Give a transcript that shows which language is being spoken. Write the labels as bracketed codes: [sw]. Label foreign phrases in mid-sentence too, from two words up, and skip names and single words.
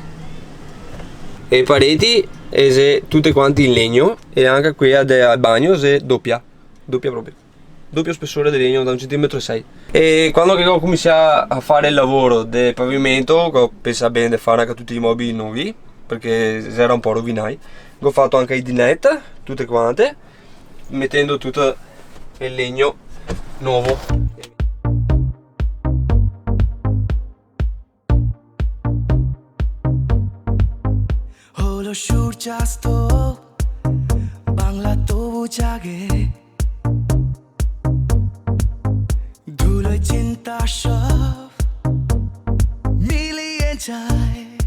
[it] E pareti tutte quanti in legno, e anche qui al bagno è doppia proprio, doppio spessore di legno da 1,6 cm. E quando ho cominciato a fare il lavoro del pavimento, ho pensato bene di fare anche tutti i mobili nuovi perché era un po' rovinai. Ho fatto anche i dinette tutte quante, mettendo tutto il legno nuovo. [bn] সূর্যাস্ত বাংলা তবু জাগে ধুলোয় চিন্তা সব মিলিয়ে যায়